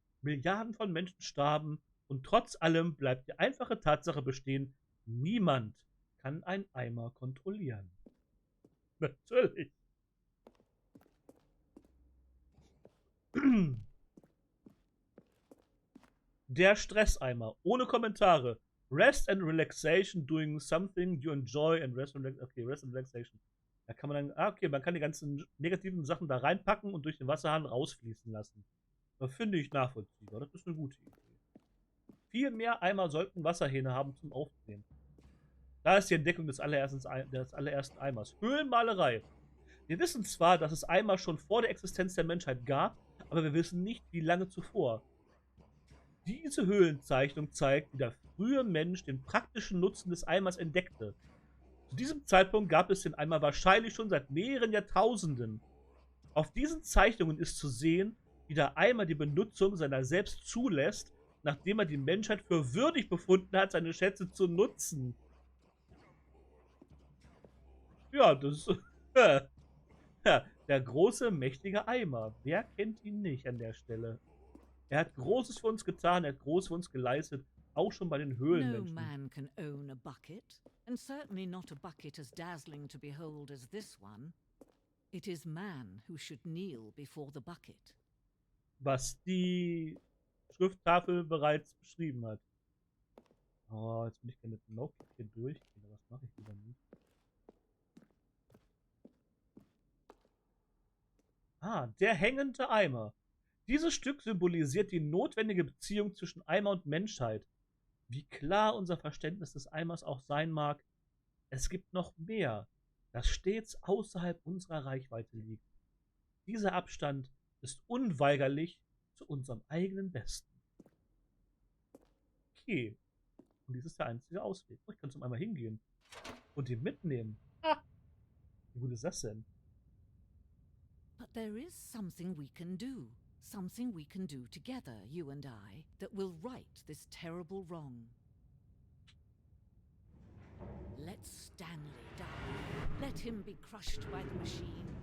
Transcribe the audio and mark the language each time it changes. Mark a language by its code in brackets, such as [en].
[de] Milliarden von Menschen starben und trotz allem bleibt die einfache Tatsache bestehen, niemand kann einen Eimer kontrollieren. Natürlich. Der Stresseimer, ohne Kommentare. [en] Rest and relaxation, doing something you enjoy and rest and relaxation. Okay, rest and relaxation. [de] Da kann man dann, okay, man kann die ganzen negativen Sachen da reinpacken und durch den Wasserhahn rausfließen lassen. Das finde ich nachvollziehbar. Das ist eine gute Idee. Viel mehr Eimer sollten Wasserhähne haben zum Aufdrehen. Da ist die Entdeckung des allerersten Eimers. Höhlenmalerei. Wir wissen zwar, dass es Eimer schon vor der Existenz der Menschheit gab, aber wir wissen nicht, wie lange zuvor. Diese Höhlenzeichnung zeigt, wie der frühe Mensch den praktischen Nutzen des Eimers entdeckte. Zu diesem Zeitpunkt gab es den Eimer wahrscheinlich schon seit mehreren Jahrtausenden. Auf diesen Zeichnungen ist zu sehen, wie der Eimer die Benutzung seiner selbst zulässt, nachdem er die Menschheit für würdig befunden hat, seine Schätze zu nutzen. Ja, das ja, der große, mächtige Eimer. Wer kennt ihn nicht an der Stelle? Er hat Großes für uns getan, er hat Großes für uns geleistet, auch schon bei den [en] No [de] Höhlenmenschen. [en] man can own a bucket, and certainly not a bucket as dazzling to behold as this one. It is man who should kneel before the bucket. [de] Was die Schrifttafel bereits beschrieben hat. Oh, jetzt bin ich gerne mit dem Laufweg hier durchgehen, aber was mache ich lieber nicht? Ah, der hängende Eimer. Dieses Stück symbolisiert die notwendige Beziehung zwischen Eimer und Menschheit. Wie klar unser Verständnis des Eimers auch sein mag, es gibt noch mehr, das stets außerhalb unserer Reichweite liegt. Dieser Abstand ist unweigerlich zu unserem eigenen Besten. Okay. Und dies ist der einzige Ausweg. Oh, ich kann zum Eimer hingehen. Und ihn mitnehmen. Ah. Wie gut ist das denn? [en] But there is something we can do. Something we can do together, you and I, that will right this terrible wrong. Let Stanley die. Let him be crushed by the machine.